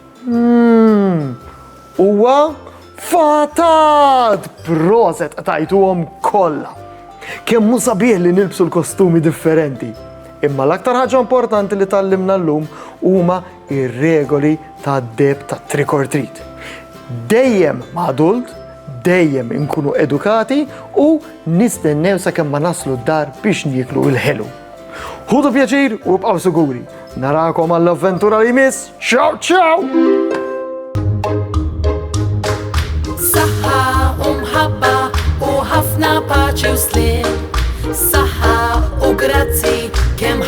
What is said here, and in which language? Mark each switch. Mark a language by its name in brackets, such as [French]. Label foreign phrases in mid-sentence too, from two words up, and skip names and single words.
[Maltese] Huwa fatat! Proset tajtuhom kollha. Kemm hu sabiħ li nilbsu l-kostumi differenti. Imma l-aktar ħaġa importanti li tallimna llum huma ir-regoli tad-deb ta' [English] trick or treat. [Maltese] Dejjem ma' adult, dejjem inkunu edukati u nistennew sakemm ma naslu d-dar biex nieklu l-ħelu. Ħudu pjaċir u bqgħu siguri. Narakom għall-avventura li jmiss. [Italian] Ciao ciao! [Maltese] Mħabba u ħafna paċi u slim saħħa u grazzi kemm